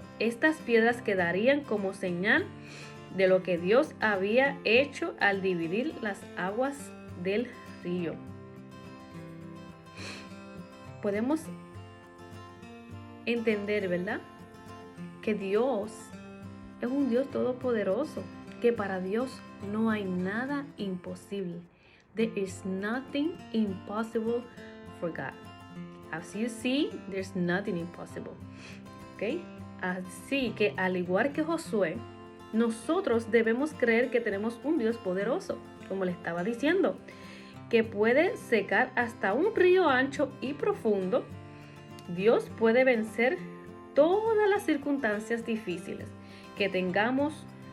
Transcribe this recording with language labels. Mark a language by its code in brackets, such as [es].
[es] Estas piedras quedarían como señal de lo que Dios había hecho al dividir las aguas del río. Podemos entender, ¿verdad?, que Dios es un Dios todopoderoso, que para Dios no hay nada imposible. [en] There is nothing impossible for God. As you see, there's nothing impossible. ¿Ok? [es] Así que al igual que Josué, nosotros debemos creer que tenemos un Dios poderoso, como le estaba diciendo, que puede secar hasta un río ancho y profundo. Dios puede vencer todas las circunstancias difíciles que tengamos